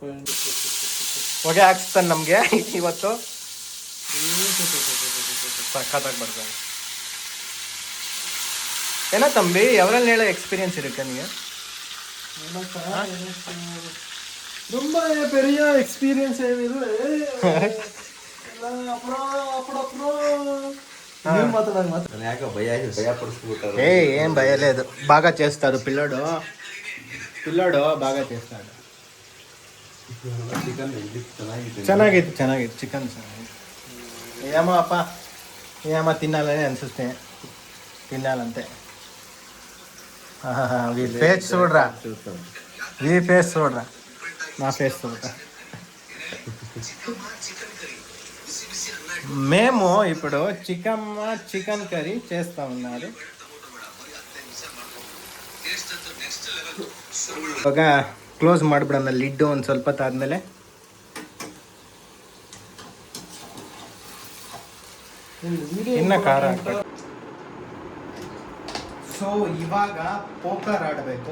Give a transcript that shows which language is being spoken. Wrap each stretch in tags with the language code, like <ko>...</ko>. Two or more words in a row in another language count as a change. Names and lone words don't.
<kn>ಹೊಗೆ ಹಾಕ್ಸ್ತಾನೆ ನಮಗೆ ಇವತ್ತು. ಸಖತ್ತಾಗಿ ಬರ್ತಾರೆ. ಏನೋ ತಂಬಿ ಅವರಲ್ಲಿ ಹೇಳೋ ಎಕ್ಸ್ಪೀರಿಯನ್ಸ್ ಇರುತ್ತೆ ನಿಮಗೆ?</kn> <ta>ரொம்ப பெரிய எக்ஸ்பீரியன்ஸ் ಏನಿಲ್ಲ.</ta> <te>ఏం భయలేదు, బాగా చేస్తారు పిల్లోడు బాగా చేస్తాడు.</te> <kn>ಚೆನ್ನಾಗಿತ್ತು ಚಿಕನ್</kn> <te>ఏమో అప్ప ఏమో తినాలని అనిపిస్తే తినాలంతే. ఫేస్ చూడరా, ఫేస్ చూడరా, నా ఫేస్ చూడరా. మేము ఇప్పుడు చికెన్ కర్రీ చేస్తా ఉన్నారు.</te> <kn>ಇವಾಗ ಕ್ಲೋಸ್ ಮಾಡಿಬಿಡೋಣ ಲಿಡ್ಡು. ಒಂದು ಸ್ವಲ್ಪ ಹೊತ್ತಾದ್ಮೇಲೆ ಇನ್ನ ಖಾರ ಹಾಕ್ಬೇಕು. ಸೊ ಇವಾಗ ಪೋಕರ್ ಆಡಬೇಕು.</kn>